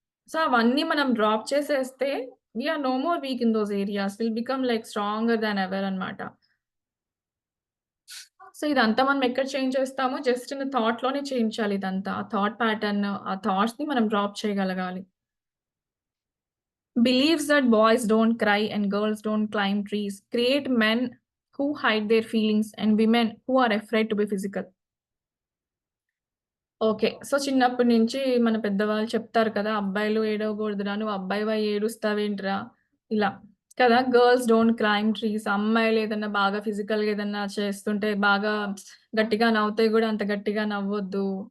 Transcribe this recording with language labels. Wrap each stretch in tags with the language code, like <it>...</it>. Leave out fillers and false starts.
<en>so,</en> <te>అవన్నీ మనం drop చేసేస్తే</te> <en>We are no more weak in those areas. Will become like stronger than ever అన్నమాట.</en> <te>So, ఇదంతా మనం ఎక్కడ చేంజ్ చేస్తామో జస్ట్ ఇన్ థాట్‌లోనే చేయించాలి ఇదంతా. ఆ థాట్ ప్యాటర్న్, ఆ థాట్స్‌ని మనం డ్రాప్ చేయగలగాలి.</te> <en>Beliefs that boys don't cry and girls don't climb trees create men who hide their feelings and women who are afraid to be physical. Okay.</en> <te>So, చిన్నప్పటి నుంచి మన పెద్దవాళ్ళు చెప్తారు కదా! "అబ్బాయిలు ఏడవకూడదురా! నువ్వు అబ్బాయివై ఏడుస్తావేంటిరా?" ఇలా కదా!</te> <en>"Girls don't climb trees."</en> <te>అమ్మాయిలు ఏదన్నా బాగా ఫిజికల్‌గా ఏదన్నా చేస్తుంటే బాగా గట్టిగా నవ్వుతే గూడా అంత గట్టిగా నవ్వొద్దు.</te>